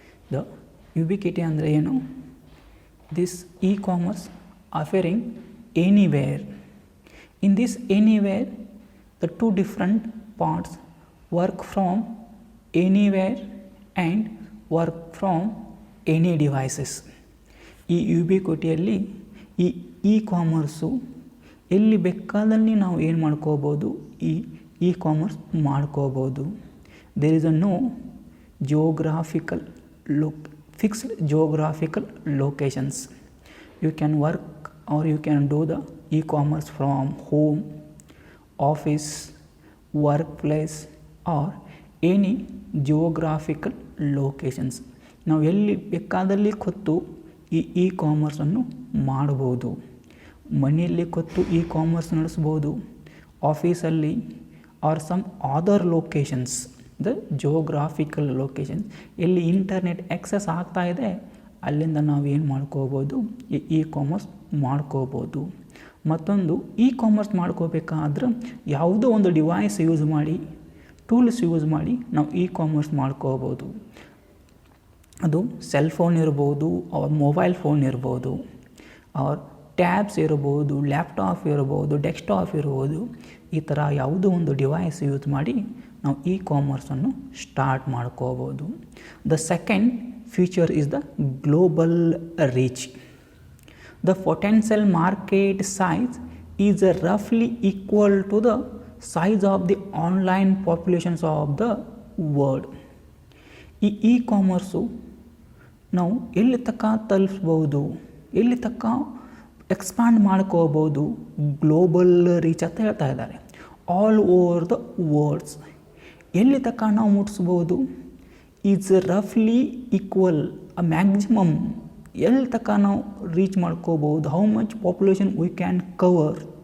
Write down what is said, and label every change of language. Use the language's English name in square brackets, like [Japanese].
[English] The ubiquity [Kannada] andre ಏನು? [English] This e-commerce offering anywhere. In this anywhere, the two different parts work from anywhere and work from any devices. [Kannada] ಈ ಯುಬಿಕ್ವಿಟಿಯಲ್ಲಿ ಈ E-commerce ಎಲ್ಲಿ ಬೇಕಾದಲ್ಲಿ ನಾವು ಏನು ಮಾಡ್ಕೋಬೋದು, ಈ ಕಾಮರ್ಸ್ ಮಾಡ್ಕೋಬೋದು. [English] There is a no geographical fixed geographical locations. You can work or you can do the e-commerce from home, office, workplace or any geographical locations. [Kannada] ನಾವು ಎಲ್ಲಿ ಬೇಕಾದಲ್ಲಿ ಕೂತು ಈ ಇ-ಕಾಮರ್ಸನ್ನು ಮಾಡ್ಬೋದು. ಮನೆಯಲ್ಲಿ ಕೂತು ಇ-ಕಾಮರ್ಸ್ ನಡೆಸ್ಬೋದು, ಆಫೀಸಲ್ಲಿ [English] or some other locations, the geographical locations [Kannada] ಎಲ್ಲಿ ಇಂಟರ್ನೆಟ್ ಆಕ್ಸೆಸ್ ಆಗ್ತಾ ಇದೆ ಅಲ್ಲಿಂದ ನಾವು ಏನು ಮಾಡ್ಕೋಬೋದು, ಈ ಇ-ಕಾಮರ್ಸ್ ಮಾಡ್ಕೋಬೋದು. ಮತ್ತೊಂದು ಇ-ಕಾಮರ್ಸ್ ಮಾಡ್ಕೋಬೇಕಾದ್ರೆ ಯಾವುದೋ ಒಂದು ಡಿವೈಸ್ ಯೂಸ್ ಮಾಡಿ, ಟೂಲ್ಸ್ ಯೂಸ್ ಮಾಡಿ ನಾವು ಇ-ಕಾಮರ್ಸ್ ಮಾಡ್ಕೋಬೋದು. ಅದು ಸೆಲ್ ಫೋನ್ ಇರ್ಬೋದು, ಅವ್ರ ಮೊಬೈಲ್ ಫೋನ್ ಇರ್ಬೋದು, ಅವ್ರ ಟ್ಯಾಬ್ಸ್ ಇರ್ಬೋದು, ಲ್ಯಾಪ್ಟಾಪ್ ಇರ್ಬೋದು, ಡೆಸ್ಕ್ಟಾಪ್ ಇರ್ಬೋದು. ಈ ಥರ ಯಾವುದೋ ಒಂದು ಡಿವೈಸ್ ಯೂಸ್ ಮಾಡಿ ನಾವು ಇ-ಕಾಮರ್ಸನ್ನು ಸ್ಟಾರ್ಟ್ ಮಾಡ್ಕೋಬೋದು. [English] The second feature is the global reach. The potential market size is roughly equal to the size of the online populations of the world. [Kannada] ಈ ಇ-ಕಾಮರ್ಸು ನಾವು ಎಲ್ಲಿ ತನಕ ತಲುಪಿಸ್ಬೋದು, ಎಲ್ಲಿ ತನಕ ಎಕ್ಸ್ಪ್ಯಾಂಡ್ ಮಾಡ್ಕೋಬೋದು, ಗ್ಲೋಬಲ್ ರೀಚ್ ಅಂತ ಹೇಳ್ತಾ ಇದ್ದಾರೆ. [English] all over the worlds [Kannada] ಎಲ್ಲಿ ತನಕ ನಾವು ಮುಟ್ಟಿಸ್ಬೋದು, [English] is ರಫ್ಲಿ equal a maximum [Kannada] ಎಲ್ಲಿ ತನಕ ನಾವು ರೀಚ್ ಮಾಡ್ಕೋಬೋದು, [English] How much population we can cover.